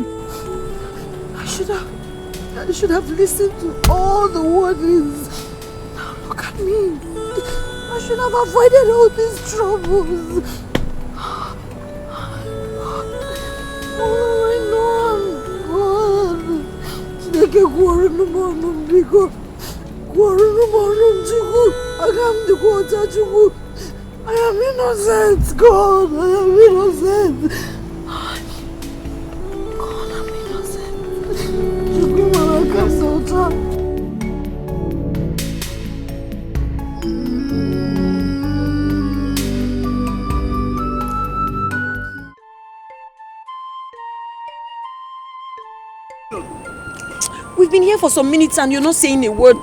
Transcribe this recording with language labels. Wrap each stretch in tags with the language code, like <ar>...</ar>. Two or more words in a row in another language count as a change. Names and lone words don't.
<en>I should have listened to all the warnings. Now look at me. I should have avoided all these troubles. Oh, I know I'm God.</en> <ig>Chineke kwuru n'ọnụ biko. Kwuru n'ọnụ Chukwu. Aga m dịkwa ọcha Chukwu.</ig> <en>I am innocent, God. I am innocent. God, I'm innocent.</en> <ig>Chukwu mara kasị ọcha.</ig> <en>We've been here for some minutes and you're not saying a word.</en>